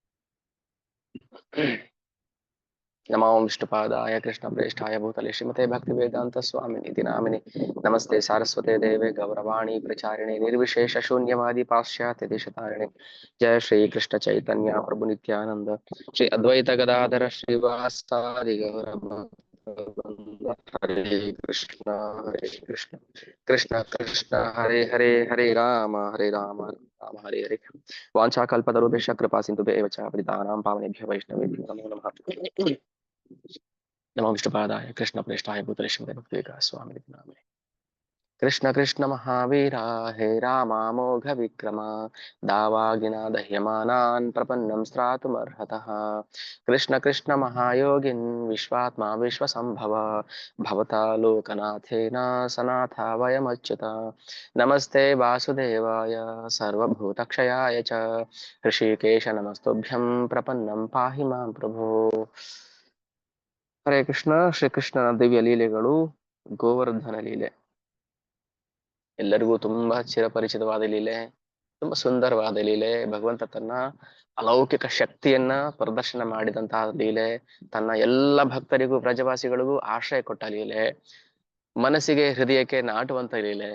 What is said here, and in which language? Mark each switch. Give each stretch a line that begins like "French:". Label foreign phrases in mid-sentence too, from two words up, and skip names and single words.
Sanskrit: नमो विष्णुपादाय कृष्णप्रेष्ठाय भूतले श्रीमते भक्तिवेदांत स्वामिनिति नामिने। नमस्ते सारस्वते देवे गौरवाणी प्रचारिणे निर्विशेष शून्यवादी पाश्चात्य देशतारिणे। जय श्री कृष्ण चैतन्य प्रभु नित्यानंद श्री अद्वैत गदाधर श्रीवासादि गौर भक्तवृंद। हरे कृष्ण कृष्ण कृष्ण हरे हरे, हरे राम राम हरे हरे। वाञ्छाकल्पतरुभ्यश्च कृपा सिन्धुभ्य एव च पतितानां पावनेभ्यो वैष्णवेभ्यो नमो नमः। नमो विष्णुपादाय कृष्णप्रेष्ठाय भूतले श्रीमते भक्तिवेदांत स्वामिनिति नामिने। कृष्ण कृष्ण महावीरा हे रामा मोघ विक्रमा दावागिनादह्यमानान् प्रपन्नं स्त्रातुमर्हतः। कृष्ण कृष्ण महायोगिन् विश्वात्मा विश्वसम्भव भवता लोकनाथेन सनाथा वयमच्युत। नमस्ते वासुदेवाय सर्वभूतक्षयाय च ऋषिकेश नमस्तुभ्यं प्रपन्नं पाहि मां प्रभो।
Kannada: ಹರೇ ಕೃಷ್ಣ. ಶ್ರೀಕೃಷ್ಣನ ದಿವ್ಯ ಲೀಲೆಗಳು. ಗೋವರ್ಧನ ಲೀಲೆ ಎಲ್ಲರಿಗೂ ತುಂಬಾ ಚಿರಪರಿಚಿತವಾದ ಲೀಲೆ, ತುಂಬಾ ಸುಂದರವಾದ ಲೀಲೆ. ಭಗವಂತ ತನ್ನ ಅಲೌಕಿಕ ಶಕ್ತಿಯನ್ನ ಪ್ರದರ್ಶನ ಮಾಡಿದಂತಹ ಲೀಲೆ, ತನ್ನ ಎಲ್ಲ ಭಕ್ತರಿಗೂ ಪ್ರಜವಾಸಿಗಳಿಗೂ ಆಶ್ರಯ ಕೊಟ್ಟ ಲೀಲೆ, ಮನಸ್ಸಿಗೆ ಹೃದಯಕ್ಕೆ ನಾಟುವಂತ ಲೀಲೆ.